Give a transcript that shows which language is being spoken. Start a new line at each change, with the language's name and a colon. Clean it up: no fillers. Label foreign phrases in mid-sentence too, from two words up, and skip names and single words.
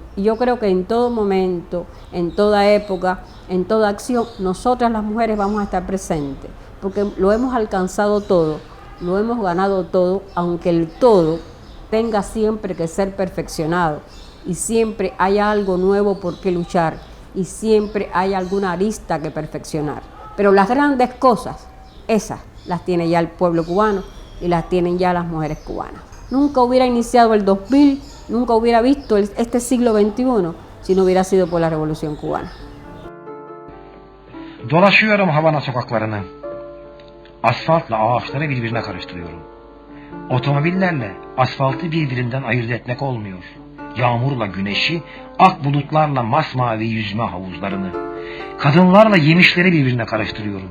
Spanish: Y yo creo que en todo momento, en toda época, en toda acción, nosotras las mujeres vamos a estar presentes, porque lo hemos alcanzado todo, lo hemos ganado todo, aunque el todo tenga siempre que ser perfeccionado, y siempre hay algo nuevo por qué luchar, y siempre hay alguna arista que perfeccionar. Pero las grandes cosas, esas las tiene ya el pueblo cubano, y las tienen ya las mujeres cubanas. Nunca hubiera iniciado el 2000, nunca hubiera visto este siglo XXI si no hubiera sido por la Revolución Cubana.
Turkish: Dolaşıyorum Havana sokaklarını. Asfaltla ağaçları birbirine karıştırıyorum. Otomobillerle asfaltı birbirinden ayırt etmek olmuyor. yağmurla güneşi, ak bulutlarla masmavi yüzme havuzlarını, kadınlarla yemişleri birbirine karıştırıyorum.